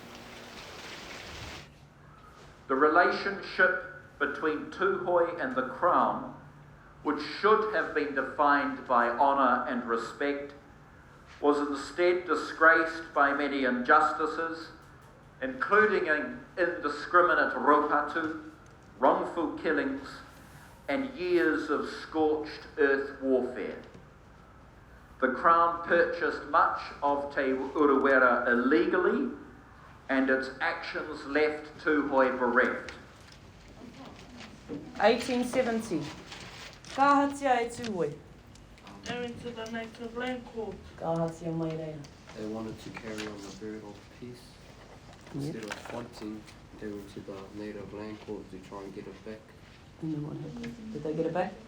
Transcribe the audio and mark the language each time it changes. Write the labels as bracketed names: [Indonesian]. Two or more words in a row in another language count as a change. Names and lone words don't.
[English] The relationship between Tūhoe and the Crown, which should have been defined by honour and respect, was instead disgraced by many injustices, including an indiscriminate raupatu, wrongful killings, and years of scorched earth warfare. The Crown purchased much of Te Urewera illegally, and its actions left Tūhoe bereft. [Māori] 1870. Ka hatia e Tūhoe. [English] They're into the native land court. [Māori] Ka hatia mai reira. [English] They wanted to carry on the period of peace. Instead of fighting, they went to the native land court to try and get it back. And then what happened? Did they get it back?